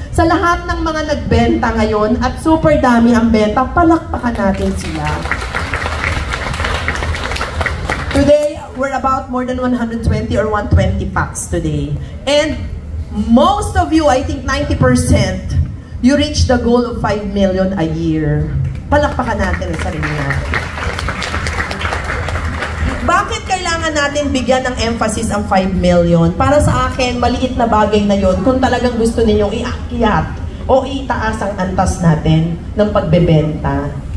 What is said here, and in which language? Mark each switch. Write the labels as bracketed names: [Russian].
[Filipino] Sa lahat ng mga nagbenta ngayon at super dami ang benta, palakpakan natin sila. [English] Today, we're about more than 120 or 120 packs today. And most of you, I think 90%, you reach the goal of 5 million a year. [Filipino] Palakpakan natin ang sarili natin. Bakit kailangan natin bigyan ng emphasis ang 5 million? Para sa akin, maliit na bagay na yon kung talagang gusto ninyong iakyat o itaas ang antas natin ng pagbebenta.